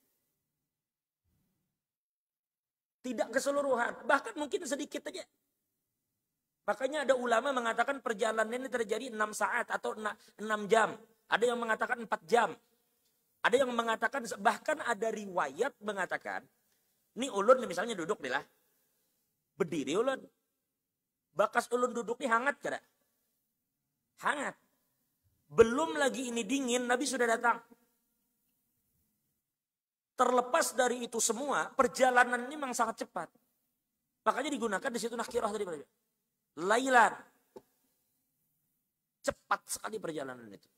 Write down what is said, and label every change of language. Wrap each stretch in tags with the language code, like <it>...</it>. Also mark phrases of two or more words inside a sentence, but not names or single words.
<id>Tidak keseluruhan, bahkan mungkin sedikit aja. Makanya ada ulama mengatakan perjalanan ini terjadi 6 saat atau 6 jam. Ada yang mengatakan 4 jam. Ada yang mengatakan, bahkan ada riwayat mengatakan, ini ulun misalnya duduk nih lah.</id> <bjn>Berdiri ulun. Bakas ulun duduk nih hangat kada? Hangat.</bjn> <id>Belum lagi ini dingin, Nabi sudah datang. Terlepas dari itu semua, perjalanan ini memang sangat cepat. Makanya digunakan di situ nakirah tadi. Lailan. Cepat sekali perjalanan itu.</id>